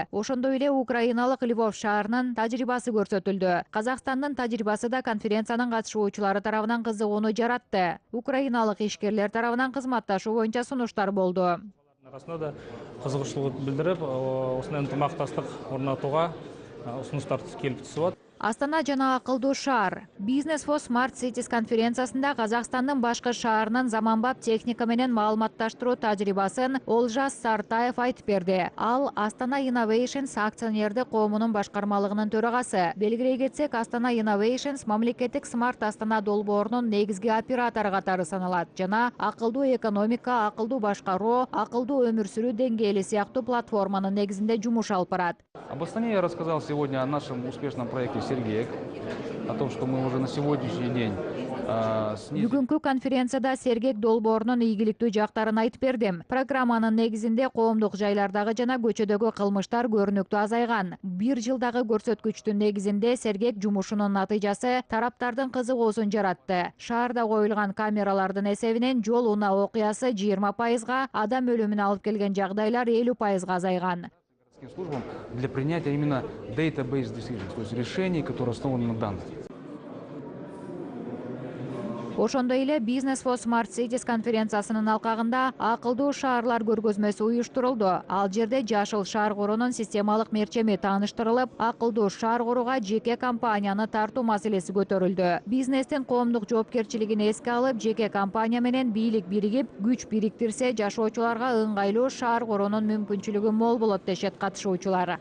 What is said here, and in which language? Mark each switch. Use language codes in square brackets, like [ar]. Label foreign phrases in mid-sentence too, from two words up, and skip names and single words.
[ky] Ошондой эле украиналык Львов шаарынын тажрыйбасы көрсөтүлдү. Казакстандын тажрыйбасы да конференциянын катышуучулары тарабынан кызыгууну жаратты. Украиналык ишкерлер тарабынан кызматташуу боюнча сунуштар болду. Арасында да кызыгычтуулук билдирип, осундай ынтымакташтык орнотууга [kk] ұсыныстар келіп түсіп. [ky] Астана жана акылдуу шаар. Business for Smart Cities конференциясында Казакстандын башкы шаарынын заманбап техника менен маалыматташтыруу тажрыйбасын Олжас Сартаев айтып берди. Ал Астана Innovations акционердик коомунун башкармалыгынын төрагасы. Белгилей кетсек, Астана Innovations мамлекеттик Smart Астана долбоорунун негизги оператору катары саналат жана акылдуу экономика, акылдуу башкаруу, акылдуу өмүр сүрүү деңгээли сыяктуу платформанын негизинде жумуш алып барат. [ru] Об Астане я рассказал сегодня о нашем успешном проекте «Сергеек», о том, что мы уже на сегодняшний день [ky] Бүгүнкү конференцияда Сергек долбоорунун ийгиликтүү жактарын айтып бердим. Программанын негизинде коомдук жайлардагы жана көчөдөгү кылмыштар көрүнүктүү азайган. Бир жылдагы көрсөткүчтүн негизинде Сергек жумушунун натыйжасы тараптардын кызыгуусун жаратты. Шаарда коюлган камералардын эсебинен жол унаа окуясы 20%, адам өлүмүнө алып келген жагдайлар 50% азайган. [ru] Службам для принятия именно [en] database decisions, [ru] то есть решений, которые основаны на данных. [ky] Ошондой эле Business for Smart Cities конференциясынын алкагында акылдуу шаарлар көргөзмөсү уюштурулду. Ал жерде жашыл шаар курунун системалык мерчеми тааныштырылып, акылдуу шаар курууга жеке компанияны тартуу маселеси көтөрүлдү. Бизнестин коомдук жоопкерчилигин эске алып, жеке компания менен бийлик биригип, күч бириктирсе, жашоочуларга ыңгайлуу шаар куруунун мүмкүнчүлүгү мол болот дешет катышуучулар.